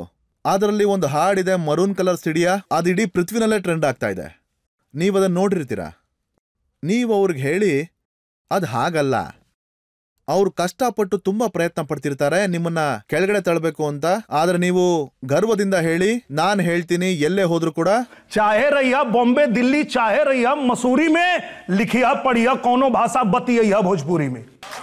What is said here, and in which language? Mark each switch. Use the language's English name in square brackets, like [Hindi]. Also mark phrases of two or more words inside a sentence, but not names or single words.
[Kannada] ಅದರಲ್ಲಿ ಒಂದು ಹಾಡಿದೆ, [English] maroon colour [Kannada] ಸಿಡಿಯಾ, ಅದು ಇಡೀ ಪೃಥ್ವಿನಲ್ಲೇ ಟ್ರೆಂಡ್ ಆಗ್ತಾ ಇದೆ. ನೀವದನ್ನ ನೋಡಿರ್ತೀರಾ. ನೀವು ಅವ್ರಿಗೆ ಹೇಳಿ, ಅದು ಹಾಗಲ್ಲ. ಅವ್ರು ಕಷ್ಟಪಟ್ಟು ತುಂಬಾ ಪ್ರಯತ್ನ ಪಡ್ತಿರ್ತಾರೆ ನಿಮ್ಮನ್ನ ಕೆಳಗಡೆ ತಳ್ಳಬೇಕು ಅಂತ. ಆದ್ರೆ ನೀವು ಗರ್ವದಿಂದ ಹೇಳಿ, ನಾನ್ ಹೇಳ್ತೀನಿ ಎಲ್ಲೇ ಹೋದ್ರು ಕೂಡ, [Bhojpuri] चाहे रहिया बॉम्बे दिल्ली, चाहे रहिया मसूरी में, लिखिया पढ़िया कोनो भाषा बतिया भोजपुरी में.